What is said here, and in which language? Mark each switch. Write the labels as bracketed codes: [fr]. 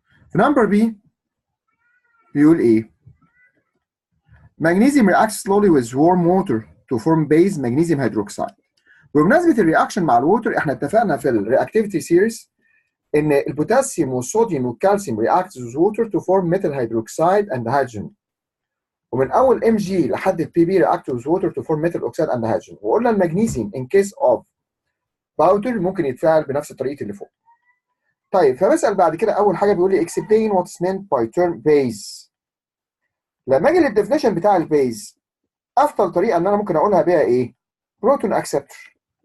[ar] في نمبر بي بيقول ايه؟ [en] magnesium reacts slowly with warm water to form base magnesium hydroxide. [ar] بمناسبه الرياكشن مع الووتر احنا اتفقنا في الرياكتيفيتي سيريز ان البوتاسيوم والصوديوم والكالسيوم [en] react with water to form metal hydroxide and hydrogen. [ar] ومن اول ام جي لحد البي بي [en] react with water to form metal oxide and hydrogen. [ar] وقلنا المغنيسيوم [en] in case of powder [ar] ممكن يتفاعل بنفس طريقه اللي فوق. طيب فبسال بعد كده اول حاجه بيقول لي [en] explain what is meant by term base. [ar] لما اجي للديفينيشن بتاع البيز افضل طريقه ان انا ممكن اقولها بيها ايه؟ بروتون اكسبتور.